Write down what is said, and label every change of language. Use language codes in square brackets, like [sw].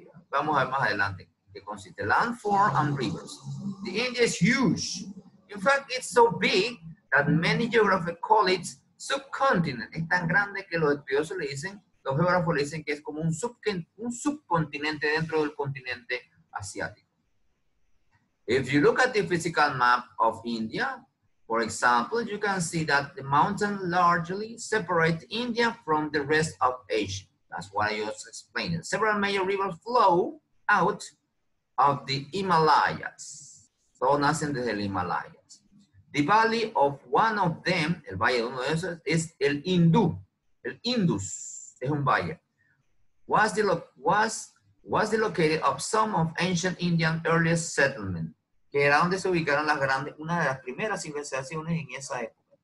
[es] Vamos a ver más adelante qué consiste. [en] Landform and rivers. The India is huge. In fact, it's so big that many geographers call it subcontinent. [es] Es tan grande que los estudiosos le dicen, los geógrafos le dicen que es como un subcontinente dentro del continente asiático. [en] If you look at the physical map of India, for example, you can see that the mountains largely separate India from the rest of Asia. That's what I just explained. Several major rivers flow out of the Himalayas. [es] Todos nacen desde el Himalayas. [en] The valley of one of them, [es] el valle de uno de esos, es el Hindú. El Indus es un valle. [en] Was the located of some of ancient Indian earliest settlement, [es] que era donde se ubicaron una de las primeras civilizaciones en esa época.